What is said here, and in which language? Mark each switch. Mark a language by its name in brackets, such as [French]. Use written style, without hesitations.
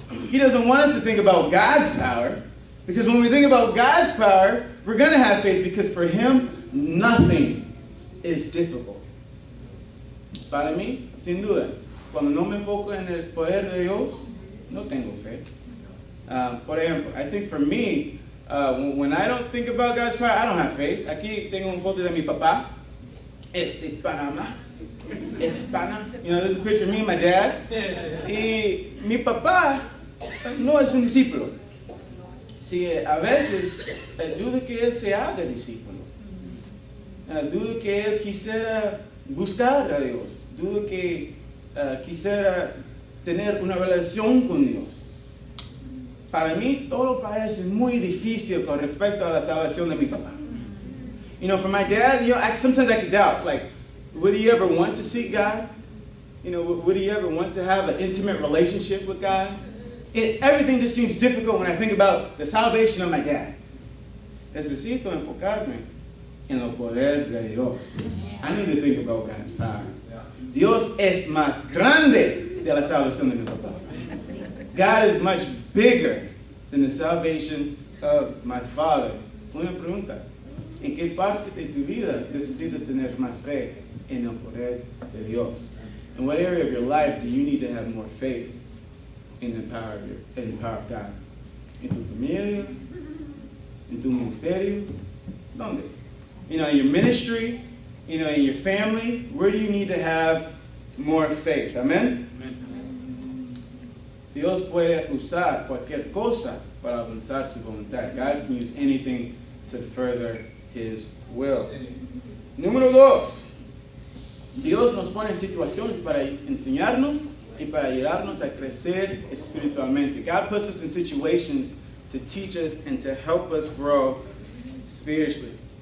[English] He doesn't want us to think about God's power, because when we think about God's power, we're going to have faith, because for Him, nothing is difficult. [Spanish] Para mí, sin duda, cuando no me enfoco en el poder de Dios, no tengo fe. Por ejemplo, [English] I think for me, when I don't think about God's power, I don't have faith. [Spanish] Aquí tengo una foto de mi papá. Panamá. Pana. [English] There's a picture of me and my dad. [Spanish] Y mi papá no es un discípulo. Sí, a veces dudo que él se haga discípulo. Dudo que él quisiera buscar a Dios. Dudo que quisiera tener una relación con Dios. Para mí todo parece muy difícil con respecto a la salvación de mi papá. [English] For my dad, sometimes I could doubt, like, would he ever want to seek God? Would he ever want to have an intimate relationship with God? Everything just seems difficult when I think about the salvation of my dad. [Spanish] Necesito enfocarme en el poder de Dios. [English] I need to think about God's power. [Spanish] Dios es más grande de la salvación de mi papá. [English] God is much bigger than the salvation of my father. [Spanish] Una pregunta. ¿En qué parte de tu vida necesitas tener más fe en el poder de Dios? [English] In what area of your life do you need to have more faith in the power of God? [Spanish] ¿En tu familia? ¿En tu ministerio? ¿Dónde? [English] In your ministry? In your family? Where do you need to have more faith? Amen? [Spanish] Dios puede usar cualquier cosa para avanzar su voluntad. [English] God can use anything to further His will. [Spanish] Número 2. Dios nos pone en situaciones para enseñarnos y para ayudarnos a crecer espiritualmente. [English] God puts us in situations to teach us and to help us grow spiritually.